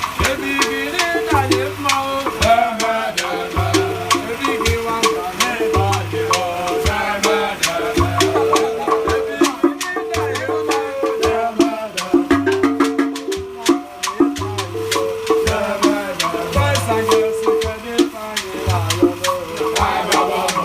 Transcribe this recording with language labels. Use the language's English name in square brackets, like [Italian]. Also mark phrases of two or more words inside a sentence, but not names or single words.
[Igbo] Ebe igi na-enye anyị mma o. Ebe igi nwa mba na-ebe anyị o. Ebe igi na-enye anyị mma o. [English] Boys and girls, we can be fine, la, la, la.